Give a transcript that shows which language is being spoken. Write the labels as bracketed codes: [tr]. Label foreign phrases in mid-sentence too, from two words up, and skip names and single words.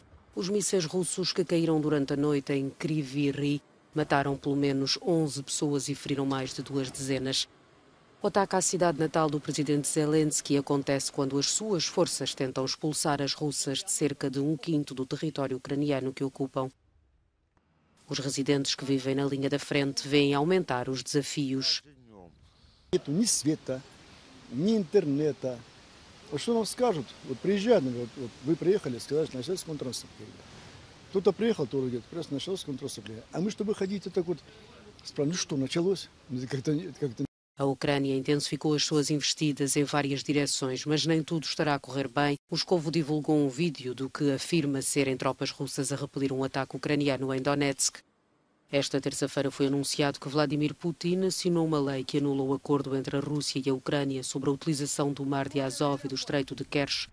[pt] Os mísseis russos que caíram durante a noite em Kryvyi Rih mataram pelo menos 11 pessoas e feriram mais de 2 dezenas. O ataque à cidade natal do presidente Zelensky acontece quando as suas forças tentam expulsar as russas de cerca de 1/5 do território ucraniano que ocupam. Os residentes que vivem na linha da frente veem aumentar os desafios. [ru] Нету ни света, ни интернета. Вот что нам скажут? Вот приезжают, вот вы приехали, сказали, что началось контрнаступление. Кто-то приехал, тоже говорит, просто началось контрнаступление. А мы, чтобы ходить, так вот, спрашиваем, ну что, началось? Как-то... [pt] A Ucrânia intensificou as suas investidas em várias direções, mas nem tudo estará a correr bem. Moscovo divulgou um vídeo do que afirma serem tropas russas a repelir um ataque ucraniano em Donetsk. Esta terça-feira foi anunciado que Vladimir Putin assinou uma lei que anula o acordo entre a Rússia e a Ucrânia sobre a utilização do Mar de Azov e do Estreito de Kerch.